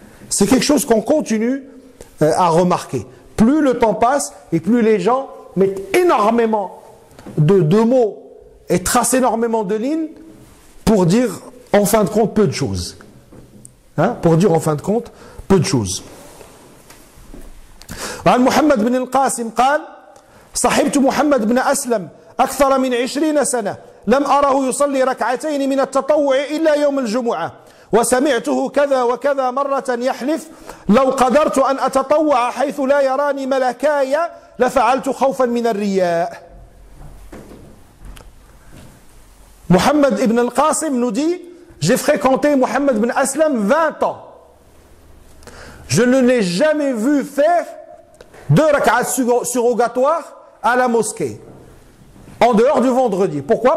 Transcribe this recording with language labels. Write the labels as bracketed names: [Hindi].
[French] C'est quelque chose qu'on continue à remarquer. Plus le temps passe et plus les gens mettent énormément de mots et tracent énormément de lignes pour dire en fin de compte peu de choses. Hein? Pour dire en fin de compte peu de choses. [Arabic] عن محمد بن القاسم قال صحبت محمد بن أسلم أكثر من 20 سنة لم أره يصلي ركعتين من التطوع إلا يوم الجمعة وسمعته كذا وكذا مرة يحلف لو قدرت أن أتطوع حيث لا يراني ملكاي لفعلت خوفا من الرياء. [French] Mohammed ibn al-Qasim nous dit, j'ai fréquenté Mohammed ibn Aslam 20 ans. Je ne l'ai jamais vu faire 2 rak'at surrogatoires à la mosquée, en dehors du vendredi. Pourquoi?